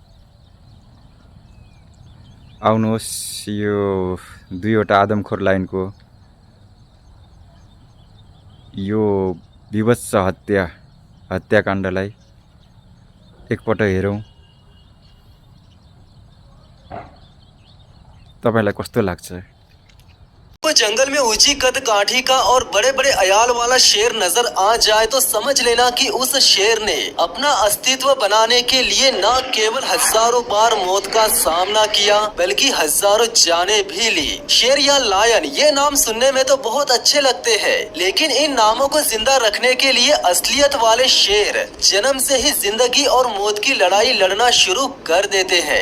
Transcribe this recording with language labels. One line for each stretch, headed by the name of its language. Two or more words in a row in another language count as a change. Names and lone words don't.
Nepali: आउनुहोस् यो दुईवटा आदमखोर लाइनको यो विभत्स हत्याकाण्डलाई एकपल्ट हेरौँ, तपाईलाई कस्तो लाग्छ?
Hindi: जंगल में ऊंची कद काठी का और बड़े बड़े अयाल वाला शेर नजर आ जाए तो समझ लेना कि उस शेर ने अपना अस्तित्व बनाने के लिए न केवल हजारों बार मौत का सामना किया बल्कि हजारों जाने भी ली। शेर या लायन ये नाम सुनने में तो बहुत अच्छे लगते हैं, लेकिन इन नामों को जिंदा रखने के लिए असलियत वाले शेर जन्म से ही जिंदगी और मौत की लड़ाई लड़ना शुरू कर देते हैं।